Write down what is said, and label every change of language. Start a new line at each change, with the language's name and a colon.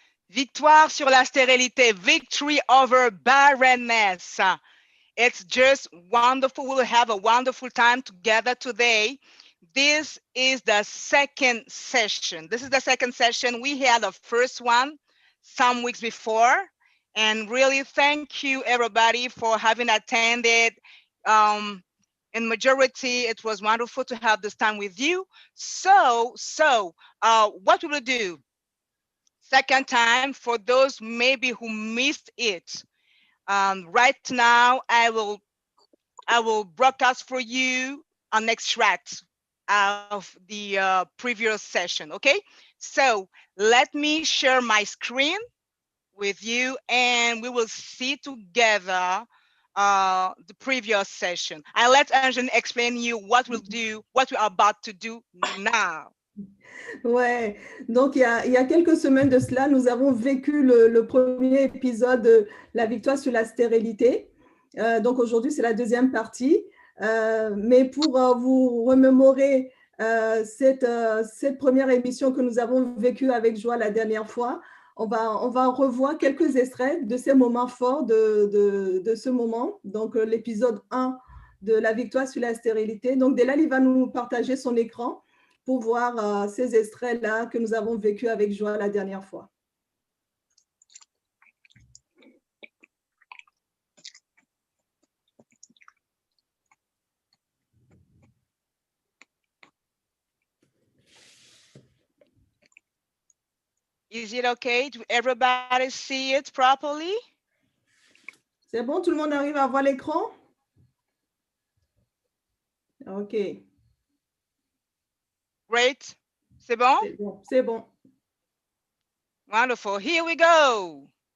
French: Victoire sur la stérilité,
English: victory over barrenness. It's just wonderful. We'll have a wonderful time together today. This is the second session. We had the first one some weeks before. And really thank you, everybody, for having attended. In majority, it was wonderful to have this time with you. So what we will do? Second time, for those maybe who missed it, right now I will broadcast for you an extract of the previous session. Okay, so let me share my screen with you, and we will see together the previous session. I'll let Angeline explain you what we're about to do now.
French: Ouais, donc il y a quelques semaines de cela, nous avons vécu le premier épisode de la victoire sur la stérilité. Donc aujourd'hui, c'est la deuxième partie. Mais pour vous remémorer cette première émission que nous avons vécue avec joie la dernière fois, on va revoir quelques extraits de ces moments forts de ce moment. Donc l'épisode 1 de la victoire sur la stérilité. Donc Delali va nous partager son écran pour voir ces extraits-là que nous avons vécu avec joie la dernière fois.
English: Is it okay? Do everybody see it properly?
French: C'est bon, tout le monde arrive à voir l'écran? OK. Great. C'est bon? C'est bon.
English: Wonderful. Here we go.